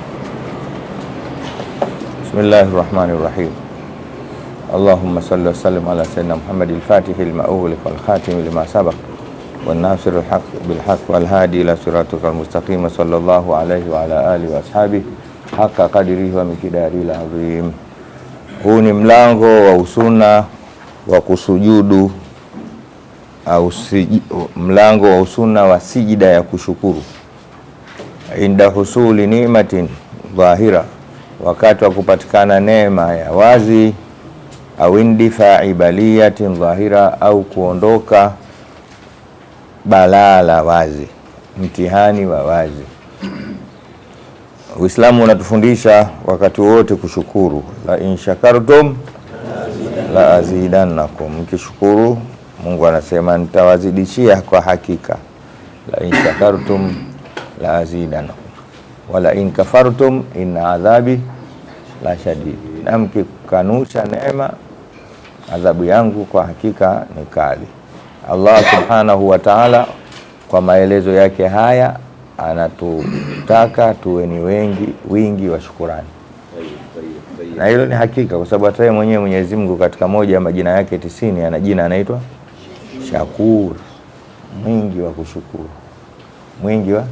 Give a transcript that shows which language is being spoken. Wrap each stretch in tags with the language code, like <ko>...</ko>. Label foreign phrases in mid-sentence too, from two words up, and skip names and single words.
<ar>بسم الله الرحمن الرحيم. اللهم صل وسلم على سيدنا محمد الفاتح لما أغلق والخاتم لما سبق والناصر الحق بالحق والهادي إلى صراطك المستقيم صلى الله عليه وعلى آله وأصحابه حق قدره ومقداره العظيم.</ar> <sw>Huu ni mlango wa usuna wa kusujudu au mlango wa usuna wa sijida ya kushukuru</sw> <ar>عند حصول نعمة ظاهرة,</ar> <sw>wakati wa kupatikana neema ya wazi, au</sw> <ar>اندفاع بلية ظاهرة,</ar> <sw>au kuondoka balaa la wazi, mtihani wa wazi. Uislamu unatufundisha wakati wote kushukuru.</sw> <ar>لئن شكرتم لأزيدنكم,</ar> <sw>mkishukuru Mungu anasema nitawazidishia kwa hakika.</sw> <ar>لئن شكرتم لأزيدنكم ولئن كفرتم إن عذابي لشديد,</ar> <sw>na mkikanusha neema adhabu yangu kwa hakika ni kali. Allah</sw> <ar>سبحانه وتعالى</ar> <sw>kwa maelezo yake haya anatutaka tuwe ni wingi wa shukurani, na hilo ni hakika, kwa sababu hata yeye mwenyewe Mwenyezi Mungu katika moja ya majina yake 90 ana jina anaitwa Shakur, mwingi wa kushukuru, mwingi wa.</sw>